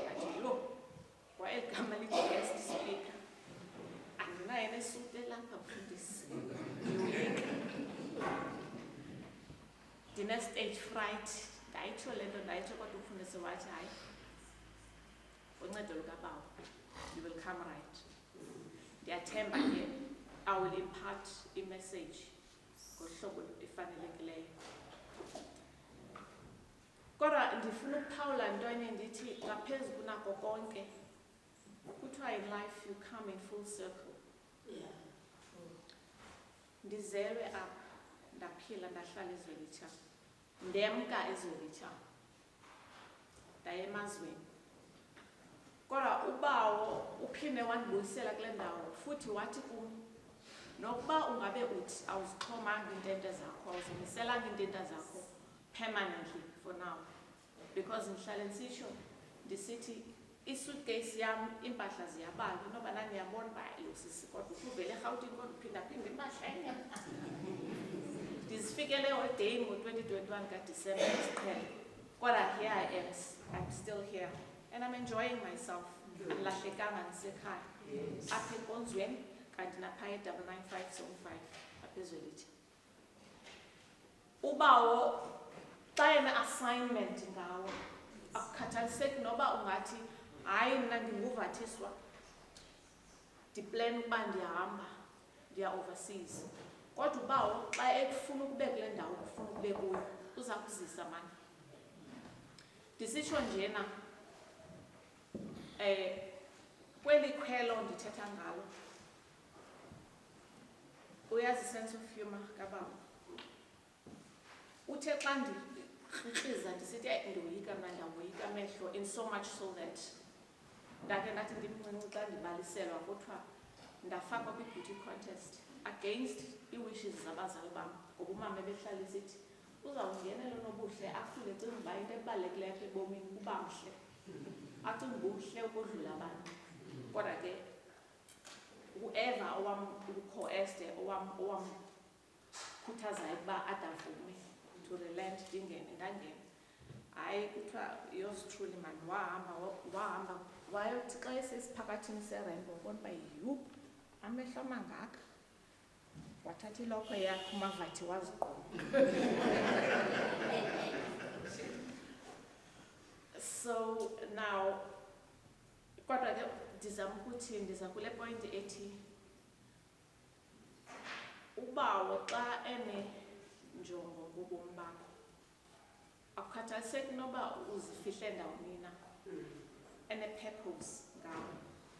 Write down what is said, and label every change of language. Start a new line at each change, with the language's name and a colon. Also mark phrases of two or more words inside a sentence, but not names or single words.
Xhosa: Andilo kwa eli gama lithi
English: guest speaker,
Xhosa: andinayo nesuti elapha mfundisi, ndine-stage fright. Ndayitsho le nto ndayitsho kodwa umfundisi wathi hayi, ngoncedo lukaBawo
English: you will come right.
Xhosa: Ndiyathemba ke
English: I will impart
Xhosa: i-message ngohlobo efanelekileyo. Kodwa ndifuna ukuphawula ntwenye ndithi ngaphezu kunako konke kuthiwa
English: in life you come in full circle.
Xhosa: Ndizelwe apha, ndaphila, ndahlala eZwelitsha, ndemka eZwelitsha, ndaya emazweni. Kodwa uBawo uphinde wandibuyisela kule ndawo futhi wathi kum nokuba ungabe uthi awuzixhomanga iintente zakho, awuzimiselanga iintente zakho
English: permanently for now, because
Xhosa: ndihlale ndisitsho ndisithi isuitcase yam iimpahla ziyabala, inoba nandiyabona uba ayosisi kodwa ukuvele eRhawutini kodwa uphinda-phinde impahla enye. Ndizifikele eholideyi ngo-2021 kaDisemba isiqhele, kodwa
English: here I am, I'm still here and I'm enjoying myself.
Xhosa: Andilahlekanga, ndisekhaya apha enkonzweni kanti naphaya e-99575 apha eZwelitsha. uBawo xa ene-assignment ngawo akukhathaliseki noba ungathi hayi mna ndinguvathiswa ndiplan ukuba ndiyahamba ndiya overseas, kodwa uBawo xa ekufuna ukube kule ndawo kufuna ukube kuyo uza kuzisa mani. Ndisitsho njena kweli khwelo ndithetha ngalo uyazi
English: sense of humor
Xhosa: kaBawo. Uthe xa ndikrikiza ndisithi ndiyoyika mna, ndiyawoyika amehlo,
English: in so much so that
Xhosa: ndakhe ndathi ndimncinci xa ndibaliselwa kuthiwa ndafakwa kwi-
English: beauty contest against
Xhosa: ii-wishes zabazali bam, ngoba umama ebehlala isithi uzawungenela nobuhle akhule ecinga uba into ebalulekileyo apha ebomini kuba mhle, acinga ubuhle ukodlula abantu. Kodwa ke whoever owamkho-este owamkhuthazayo ukuba adavume
English: to relent
Xhosa: ndingene, ndangena. Hayi kuthiwa
English: yours truly man
Xhosa: wahamba wayothi xa esesiphakathini serembo wabona uba yu amehlo amangaka, wathatha ilokhwe yakhe umavathi wazigquma.
English: So now
Xhosa: kodwa ke ndizama ukuthi ndiza kule point ethi uBawo xa enenjongo ngobomi bakho akukhathaliseki noba uzifihle ndawoni na, ene-purpose ngawo.